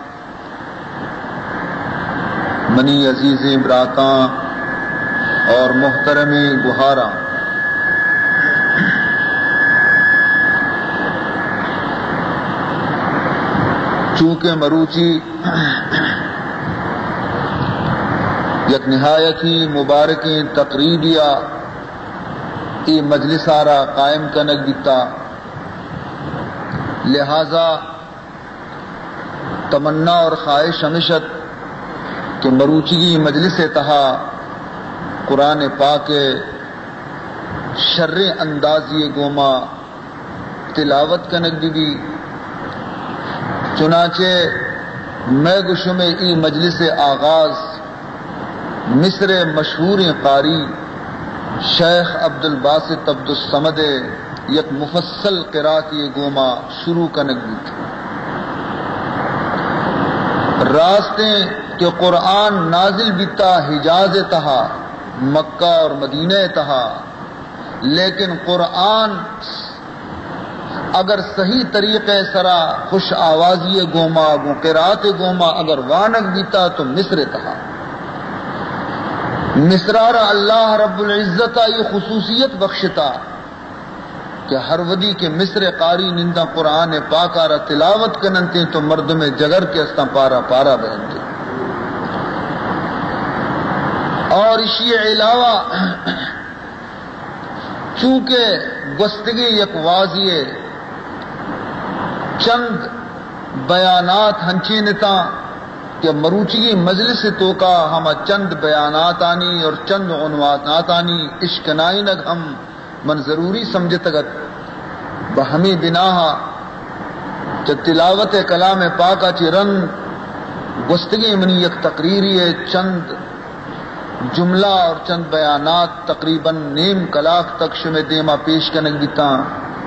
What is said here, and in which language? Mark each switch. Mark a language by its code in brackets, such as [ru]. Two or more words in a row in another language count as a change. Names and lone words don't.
[bal] منی عزیز براتاں اور محترم گہاراں چونکہ مروچی یک نہایت ہی مبارک تقریبیہ ای مجلس آرا قائم کنک دیتا لہذا تمنا اور خواہش ہمیشت کہ مروچی مجلس تہا قرآن پاک شر اندازی گوما تلاوت کنک بھی چنانچہ میں گشم ای مجلس آغاز مصر مشہور قاری شیخ عبد الباسط عبد الصمد یک مفصل قرات یہ گوما شروع کنک بیت راستے کہ قرآن نازل بیتا حجاز تہا مکہ اور مدینہ تہا، لیکن قرآن اگر صحیح طریقے سرا خوش آوازی گوما گو قرات گوما اگر وانک بیتا تو مصر تہا مصرار اللہ رب العزت یہ خصوصیت بخشتا کہ ہر ودی کے مصر قاری نندا قرآن پاکارا تلاوت کننتے تو مرد میں جگر کے استا پارا پارا بہنتے، اور اسی علاوہ چونکہ گستگی یک واضح چند بیانات ہنچی نتا کہ مروچی مجلس تو کا ہم چند بیانات آنی اور چند عنوانات آنی اشکنائی نگ ہم من ضروری سمجھ تگت بہمی بناہا کہ تلاوت کلام پاکا چی رنگ گستگی منی یک تقریری ہے، چند جملہ اور چند بیانات تقریباً نیم کلاک تک شمع دیما پیش کنگ بیتا